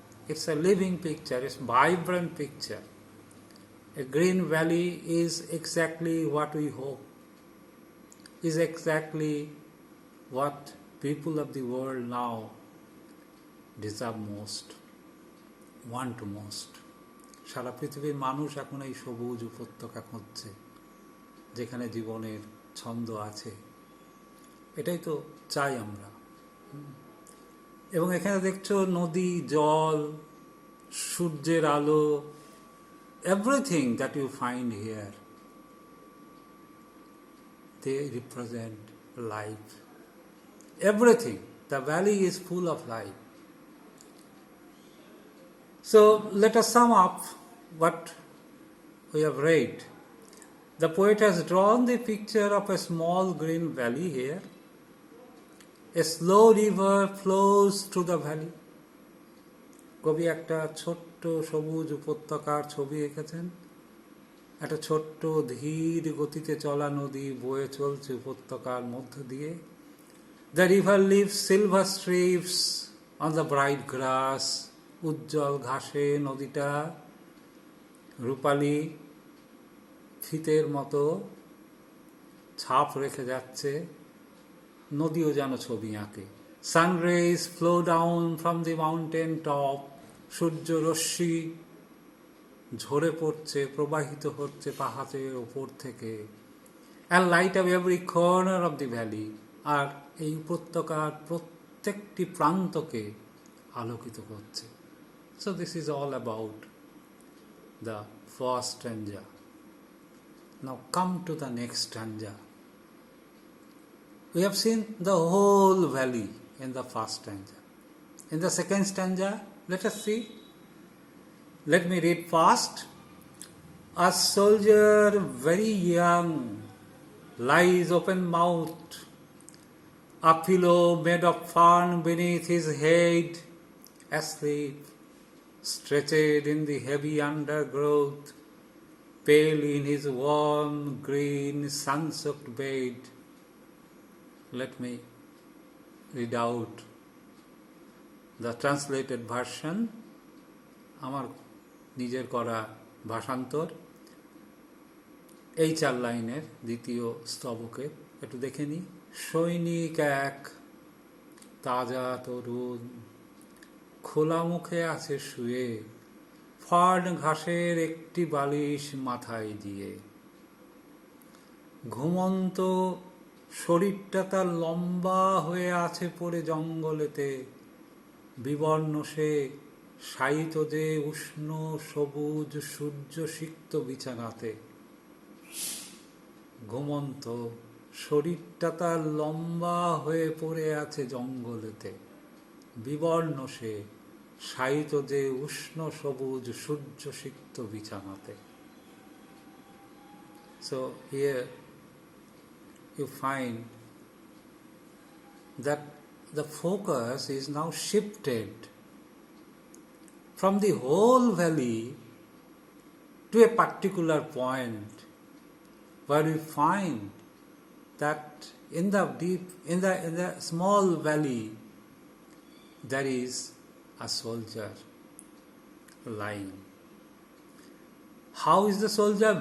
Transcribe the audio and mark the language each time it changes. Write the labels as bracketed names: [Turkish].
[English] It's a living picture. It's a vibrant picture. A green valley is exactly what we hope, is exactly what people of the world now deserve most, want most. [Bangla] সারা পৃথিবীর মানুষ এখন এই সবুজ উপত্যকা খুঁজছে, যেখানে জীবনের ছন্দ আছে। এটাই তো চাই আমরা। এবং এখানে দেখছো নদী, জল, সূর্যের আলো, [English] Everything that you find here, they represent life. Everything, the valley is full of life. So let us sum up what we have read. The poet has drawn the picture of a small green valley here. A slow river flows through the valley. [Bangla] কবি একটা ছোট্ট সবুজ উপত্যকার ছবি এঁকেছেন। একটা ছোট্ট ধীর গতিতে চলা নদী বয়ে চলছে উপত্যকার মধ্য দিয়ে। [English] The river leaves silver streaks on the bright grass. [Bangla] উজ্জ্বল ঘাসে নদীটা রূপালী ফিতের মতো ছাপ রেখে যাচ্ছে। নদীও যেন ছবি আঁকে। [English] Sun rays flow down from the mountain top. [Bangla] সূর্য রশ্মি ঝরে পড়ছে, প্রবাহিত হচ্ছে পাহাড়ের ওপর থেকে। [English] And light up every corner of the valley. [Bangla] আর এই উপত্যকার প্রত্যেকটি প্রান্তকে আলোকিত করছে। [English] So this is all about the first stanza. Now come to the next stanza. We have seen the whole valley in the first stanza. In the second stanza, let us see. Let me read fast. A soldier very young lies open-mouthed, a pillow made of fern beneath his head, asleep, stretched in the heavy undergrowth, pale in his warm, green, sun-soaked bed. Let me read out the translated version. [Bangla] আমার নিজের করা ভাষান্তর এই 4 লাইনের দ্বিতীয় স্তবকে একটু দেখে নিই। সৈনিক এক তাজা তরুণ, খোলা মুখে আছে শুয়ে, ফার্ন ঘাসের একটি বালিশ মাথায় দিয়ে। ঘুমন্ত শরীরটা তার লম্বা হয়ে আছে পড়ে জঙ্গলেতে। বিবর্ণ সে শায়িত যে উষ্ণ সবুজ সূর্য সিক্ত বিছানাতে। ঘুমন্ত শরীরটা তার লম্বা হয়ে পড়ে আছে জঙ্গলেতে। বিবর্ণ সে শায়িত যে উষ্ণ সবুজ সূর্য সিক্ত বিছানাতে। [English] So here you find that the focus is now shifted from the whole valley to a particular point where we find that in the small valley there is a soldier lying. How is the soldier?